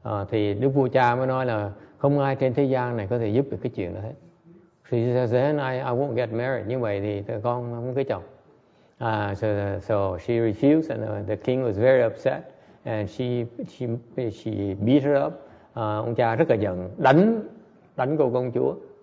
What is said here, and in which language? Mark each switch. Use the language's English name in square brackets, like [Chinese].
[Vietnamese] Thì Đức Vua Cha mới nói là không ai trên thế gian này có thể giúp được cái chuyện đó hết. [English] She says, then I won't get married. [Vietnamese] Như vậy thì con không cưới chồng. [English] So she refused, and the king was very upset, and she beat her up. [Vietnamese] Ông cha rất là giận, đánh cô công chúa.